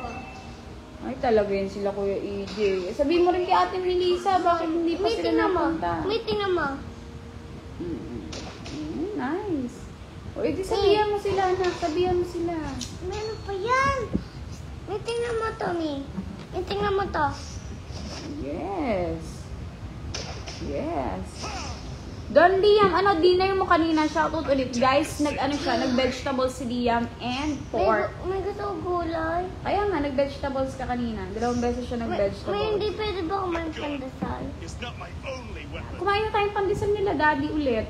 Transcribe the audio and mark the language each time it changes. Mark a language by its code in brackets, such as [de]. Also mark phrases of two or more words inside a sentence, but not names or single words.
[tl] Ay, talaga yun sila Kuya EJ. Sabihin mo rin kay Ate Melissa, bakit hindi pa sila napunta? Meeting naman. Nice. O, edi sabihan mo sila, anak. Sabihan mo sila. Meron pa yan. Meeting naman to, Mi. Meeting naman to. [en] Yes. Yes. [tl] Don Liam, dinner mo kanina, shoutout ulit. Guys, nag-vegetables si Liam and pork. May gusto ko gulay. Kaya nga, nag-vegetables ka kanina. 2 beses siya May nag-vegetables. hindi pwede ba kumain pandasal? Kumain na tayong pandesal nila, daddy, ulit.